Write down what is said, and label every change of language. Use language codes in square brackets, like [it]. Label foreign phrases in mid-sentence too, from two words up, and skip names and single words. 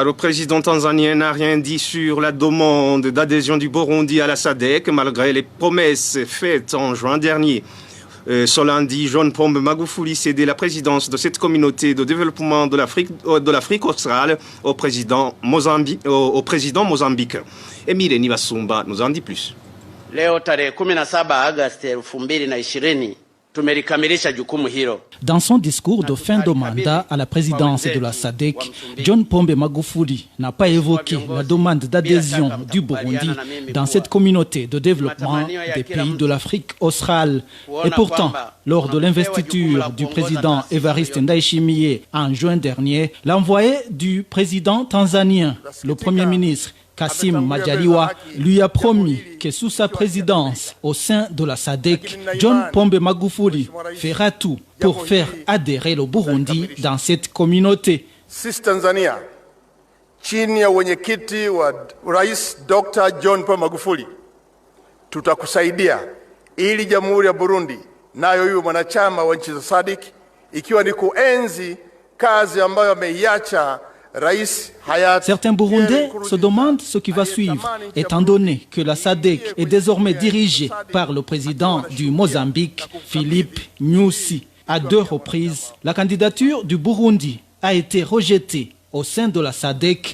[fr] Le président tanzanien n'a rien dit sur la demande d'adhésion du Burundi à la SADC malgré les promesses faites en juin dernier. Ce lundi, John Pombe Magufuli cédait la présidence de cette communauté de développement de l'Afrique australe au président mozambicain. Emile Nibasumba nous en dit plus. [sw] Leo tarehe 17 Agosti 2020 tumelikamilisha jukumu hilo. [fr] Dans son discours de fin de mandat à la présidence de la SADC, John Pombe Magufuli n'a pas évoqué la demande d'adhésion du Burundi dans cette communauté de développement des pays de l'Afrique australe. Et pourtant, lors de l'investiture du président Evariste Ndayishimiye en juin dernier, l'envoyé du président tanzanien, le premier ministre Kassim Majaliwa, lui a promis que sous sa présidence au sein de la SADC, John Pombe Magufuli fera tout pour faire adhérer le Burundi dans cette communauté. [sw] Sisi Tanzania, chini ya wenyekiti wa Rais Dr. John Pombe Magufuli, tutakusaidia ili Jamhuri ya Burundi nayo iwe mwanachama wa nchi za SADC, ikiwa ni kuenzi kazi ambayo ameiacha. [fr] Certains Burundais se demandent ce qui va suivre, étant donné que la SADC est désormais dirigée par le président du Mozambique, Philippe Nyusi. À 2 reprises, la candidature du Burundi a été rejetée au sein de la SADC.